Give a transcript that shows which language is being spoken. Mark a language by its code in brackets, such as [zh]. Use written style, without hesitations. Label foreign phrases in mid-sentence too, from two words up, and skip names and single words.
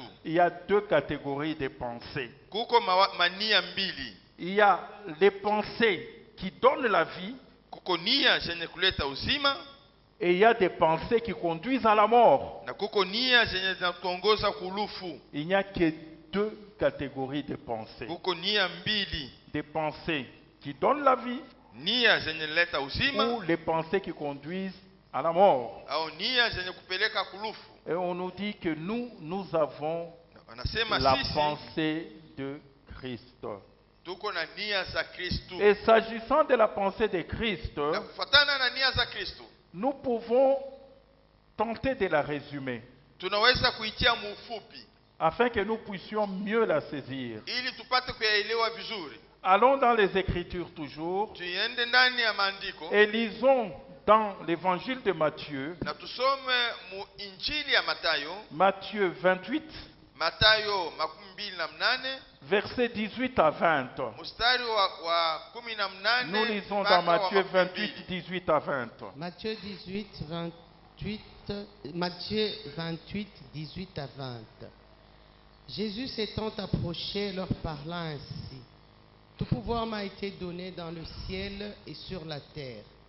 [fr] il y a deux catégories de pensées. [sw] kuko mania mbili. [fr] Il y a les pensées qui donnent la vie [sw] Kuko nia zenye kuleta uzima, [fr] et il y a des pensées qui conduisent à la mort. [sw] na kuko nia zenye zinatuongoza kulufu. [fr] Il n'y a que deux catégories de pensées. [sw] Kuko nia mbili, [fr] Des pensées qui donnent la vie [sw] nia zenye leta uzima [fr] ou les pensées qui conduisent à la mort. [sw] au nia zenye kupeleka kulufu. [fr] Et on nous dit que nous avons [sw] Wanasema [fr] la [sw] sisi [fr] pensée de Christ. [sw] tuko na nia za Kristo. [fr] Et s'agissant de la pensée de Christ, [sw] Na kufuatana na nia za Kristo, [fr] nous pouvons tenter de la résumer [sw] tunaweza kuitia muufupi [fr] afin que nous puissions mieux la saisir. [sw] ili tupate kuyaelewa vizuri. [fr] Allons dans les Écritures toujours [sw] Tuiende ndani ya maandiko [fr] et lisons dans l'évangile de Matthieu, [sw] na tusome mu Injili ya Matayo, [fr] Matthieu 28, [sw] Matayo 28, [fr] versets 18 à 20. [sw] mstari wa 18. [fr] Nous lisons [sw] mpaka [fr] dans Matthieu [sw] wa 28, 22. [fr] 18 à 20. Matthieu 28, 18 à 20. Jésus s'étant approché, leur parla ainsi. Tout pouvoir m'a été donné dans le ciel et sur la terre.